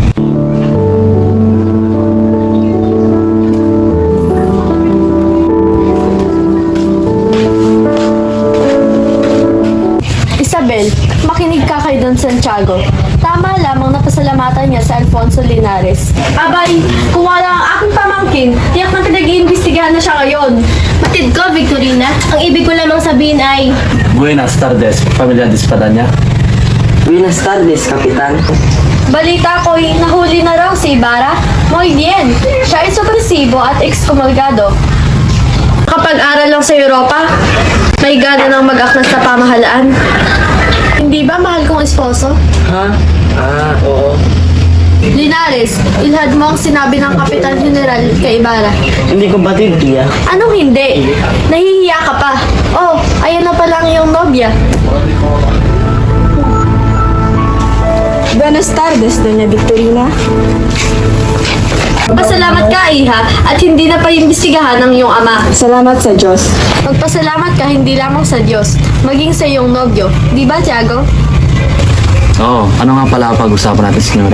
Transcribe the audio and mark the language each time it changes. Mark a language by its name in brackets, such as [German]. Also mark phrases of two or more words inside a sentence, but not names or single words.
[Filipino] Isabel, makinig ka kay Don Santiago. Tama lamang na pasalamatan niya sa Alfonso Linares. Abay, kung wala ang aking pamangkin, tiyak na pinag-iimbestigahan na siya ngayon. Matid ko, Victorina. Ang ibig ko lamang sabihin ay... [Spanish] Buenas tardes, Pamilya de Espadaña. Buenas tardes, Kapitan. [Filipino] Balita ko'y nahuli na raw si Ibarra. [Spanish] Muy bien, [Filipino] siya ay supresibo at excomulgado. Kapag-aral lang sa Europa, may gana ng mag-aklas sa pamahalaan. Hindi ba mahal kong esposo? Ha? Oo. Linares, ilhad mo ang sinabi ng Kapitan General kay Ibarra. Hindi ko batid, tiya. Anong hindi? Nahihiya ka pa. Oh, ayan na pala ang iyong nobya. [Spanish] Buenas tardes, Doña Victorina. [Filipino] Pasalamat ka, Iha, at hindi na paimbestigahan ng iyong ama. Salamat sa Diyos. Magpasalamat ka hindi lamang sa Diyos, maging sa iyong nobyo. Di ba, Tiago? Oo, ano nga pala ang pag-usapan natin, senyora?